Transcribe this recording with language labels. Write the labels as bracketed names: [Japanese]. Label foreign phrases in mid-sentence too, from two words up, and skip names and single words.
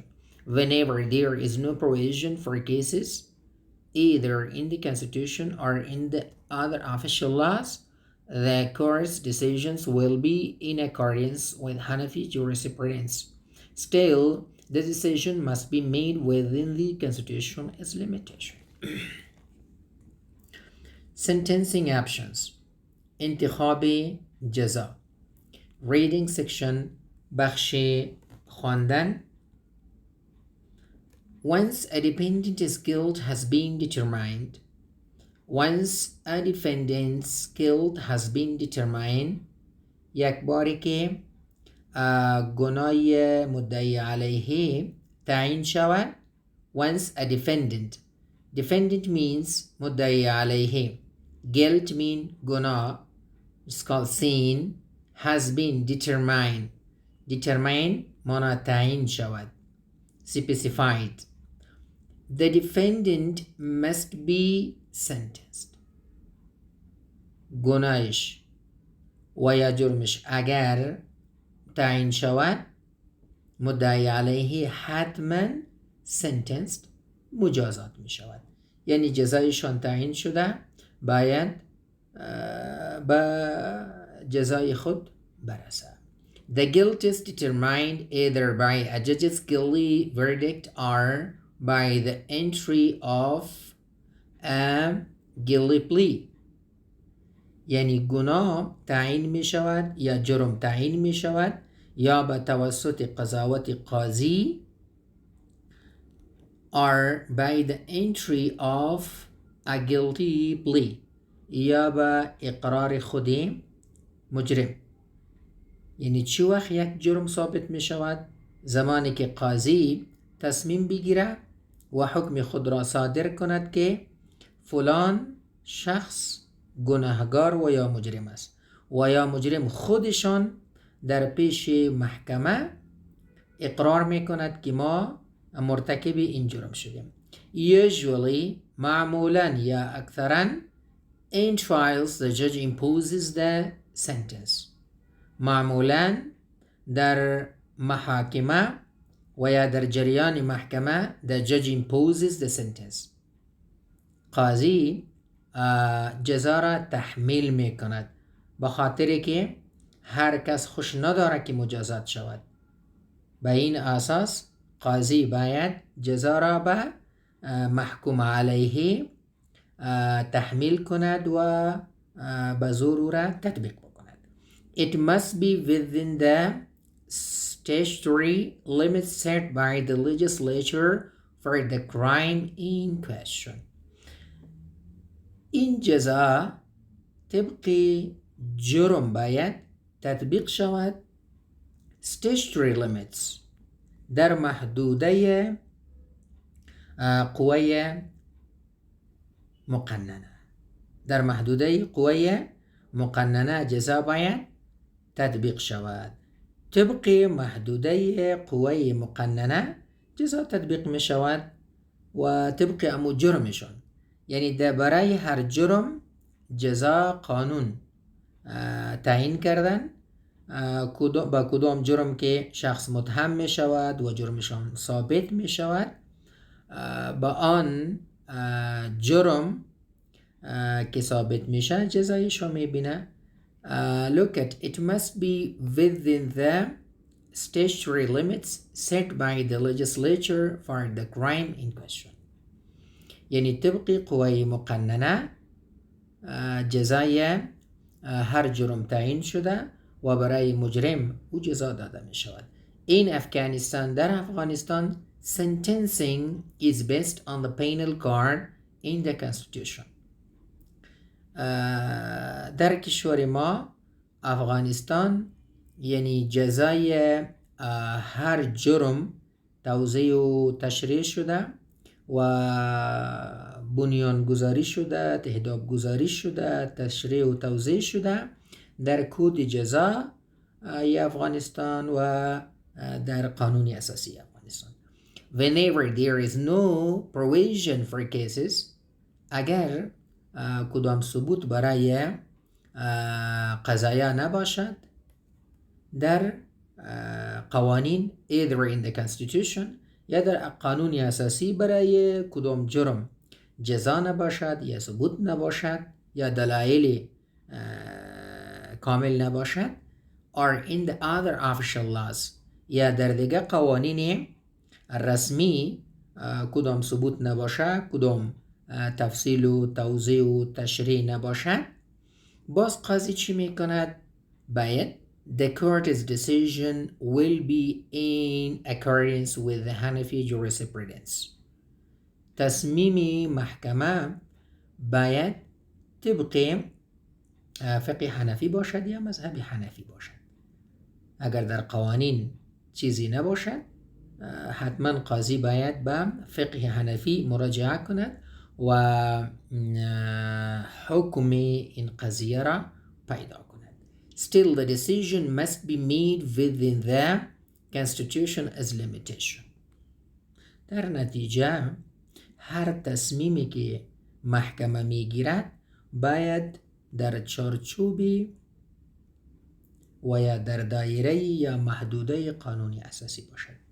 [English] Whenever there is no provision for cases, either in the constitution or in the other official laws, the court's decisions will be in accordance with Hanafi jurisprudence. Still, the decision must be made within the constitution's limitation. Sentencing options. [Persian] انتخاب جزا. [English] Reading section. [Persian] بخش خواندن. [English] Once a defendant's guilt has been determined, [Persian] یک باری که گناه مدعی علیه تعیین شود. [English] Once a defendant means [Persian] مدعی علیه. [English] Guilt mean گناه, it's called sin. Has been determined [Persian] مانا تعیین شود, [English] specified. The defendant must be sentenced. [Persian] گناهش و یا جرمش اگر تعیین شود, مدعی علیه حتما sentenced مجازات می شود. یعنی جزایشان تعیین شده, باید به جزای خود برسه. [English] The guilt is determined either by a judge's guilty verdict or by the entry of a guilty plea. [Persian] یعنی گناه تعیین می شود یا جرم تعیین می شود یا به توسط قضاوت قاضی [English] or by the entry of a guilty plea [Persian] یا به اقرار خود مجرم. یعنی چی وقت یک جرم ثابت می شود؟ زمانی که قاضی تصمیم بگیره و حکم خود را صادر کند که فلان شخص گناهگار و یا مجرم است و یا مجرم خودشان در پیش محکمه اقرار می کند که ما مرتکب این جرم شدیم. [English] Usually [Persian] معمولا یا اکثرا [English] in trials the judge imposes the sentence. [Persian] معمولا در محاکمه و یا در جریان محکمه [English] the judge imposes the sentence. [Persian] قاضی جزا را تحمیل می کند به خاطر که هر کس خوش نداره که مجازات شود. به این اساس قاضی باید جزا را به محکوم علیه تحمیل کند و به زور او را تطبیق بکند. [English] It must be within the statutory limits set by the legislature for the crime in question. [Persian] این جزا طبق جرم باید تطبیق شود. [English] statutory limits [Persian] در محدوده قوه مقننه. در محدوده قوه مقننه جزا باید تطبیق شود. طبق محدوده قوه مقننه جزا تطبیق می شود و طبق امو جرمشون. یعنی در برای هر جرم جزا قانون تعیین کردن با کدام جرم که شخص متهم می شود و جرمشان ثابت می شود با آن جرم که ثابت میشه جزایشو میبینه. [English] Look at it must be within the statutory limits set by the legislature for the crime in question. [Persian] یعنی طبق قوه مقننه جزای هر جرم تعیین شده و برای مجرم او جزا داده می شود. [English] in Afghanistan [Persian] در افغانستان [English] sentencing is based on the penal code in the constitution. [Persian] در کشور ما افغانستان یعنی جزای هر جرم توضیح و تشریح شده و بنیان گذاری شده، تهداب گذاری شده، تشریح و توضیح شده در کد جزا افغانستان و در قانون اساسی افغانستان. [English] Whenever there is no provision for cases, [Persian] اگر کدام ثبوت برای قضایا نباشد در قوانین [English] either in the constitution [Persian] یا در قانون اساسی برای کدام جرم جزا نباشد یا ثبوت نباشد یا دلایل کامل نباشد [English] or in the other official laws [Persian] یا در دیگه قوانین رسمی کدام ثبوت نباشد، کدام تفصیل و توضیح و تشریح نباشد، باز قاضی چی میکند؟ [English] باید the court's decision will be in accordance with the Hanafi jurisprudence. [Persian] تصمیم محکمه باید طبق فقه حنفی باشد یا مذهب حنفی باشد. اگر در قوانین چیزی نباشد حتما قاضی باید به فقه حنفی مراجعه کند و حکم این قضیه را پیدا کند. [English] Still the decision must be made within the constitution as limitation. [Persian] در نتیجه هر تصمیمی که محکمه میگیرد باید در چارچوبی و یا در دایره یا محدوده قانونی اساسی باشد.